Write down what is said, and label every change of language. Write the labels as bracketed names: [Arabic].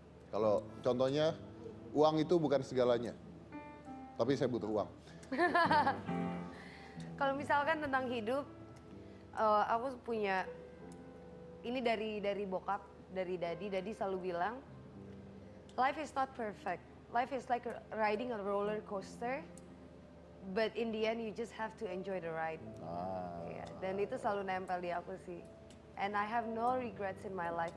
[Indonesian] Kalau contohnya uang itu bukan segalanya. Tapi saya butuh uang. Kalau misalkan tentang hidup, aku punya ini dari bokap, dari Dadi selalu bilang, [English] life is not perfect. Life is like riding a roller coaster, but in the end you just have to enjoy the ride. [Indonesian] Iya, dan itu selalu nempel di aku sih. [English] And I have no regrets in my life.